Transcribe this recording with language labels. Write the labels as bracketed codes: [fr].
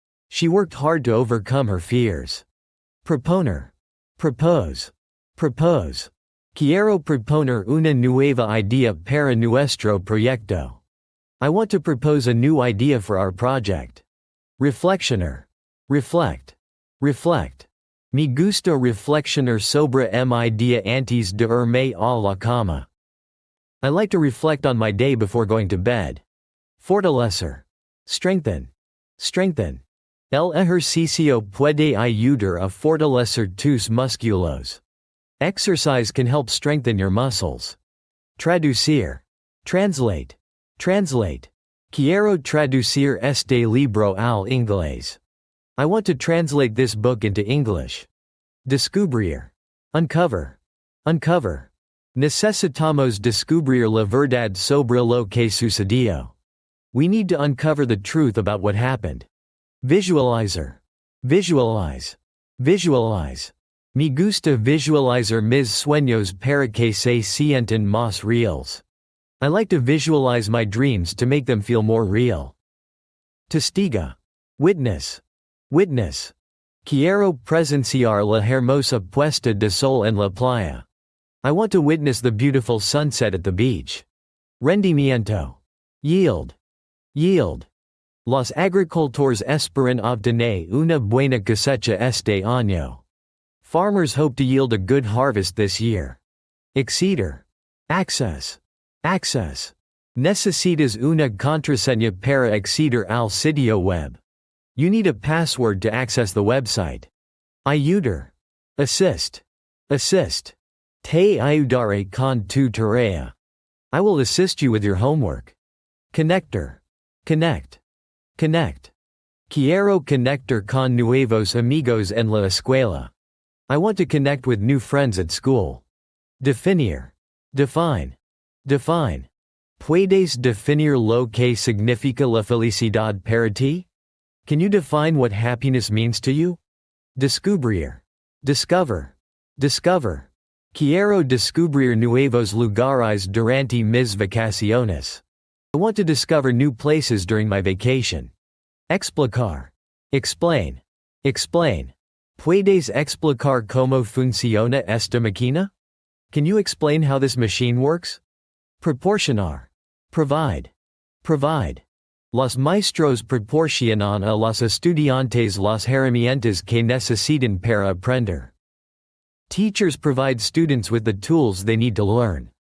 [en] She worked hard to overcome her fears. Proponer. Propose. Propose. [es] Quiero proponer una nueva idea para nuestro proyecto. [en] I want to propose a new idea for our project. Reflexioner. Reflect. Reflect. [es] Me gusta reflexionar sobre mi día antes de irme a la cama. [en] I like to reflect on my day before going to bed. Fortalecer. Strengthen. Strengthen. [es] El ejercicio puede ayudar a fortalecer tus músculos. [en] Exercise can help strengthen your muscles. Traducir. Translate. Translate. [es] Quiero traducir este libro al inglés. [en] I want to translate this book into English. Descubrir. Uncover. Uncover. [es] Necesitamos descubrir la verdad sobre lo que sucedió. [en] We need to uncover the truth about what happened. Visualizer. Visualize. Visualize. [es] Me gusta visualizar mis sueños para que se sientan más reales. [en] I like to visualize my dreams to make them feel more real. Testiga. Witness. Witness. [es] Quiero presenciar la hermosa puesta de sol en la playa. [en] I want to witness the beautiful sunset at the beach. Rendimiento. Yield. Yield. [es] Los agricultores esperan obtener una buena cosecha este año. [en] Farmers hope to yield a good harvest this year. Acceder. Access. Access. [es] Necesitas una contraseña para acceder al sitio web. [en] You need a password to access the website. [es] Ayudar. [en] Assist. Assist. [es] Te ayudaré con tu tarea. [en] I will assist you with your homework. Connector. Connect. Connect. [es] Quiero conectar con nuevos amigos en la escuela. [en] I want to connect with new friends at school. Definir. Define. Define. [es] ¿Puedes definir lo que significa la felicidad para ti? [en] Can you define what happiness means to you? Descubrir. Discover. Discover. [es] Quiero descubrir nuevos lugares durante mis vacaciones. [en] I want to discover new places during my vacation. Explicar. Explain. Explain. [es] ¿Puedes explicar cómo funciona esta máquina? [en] Can you explain how this machine works? Proporcionar. Provide. Provide. [es] Los maestros proporcionan a los estudiantes las herramientas que necesitan para aprender. [en] Teachers provide students with the tools they need to learn.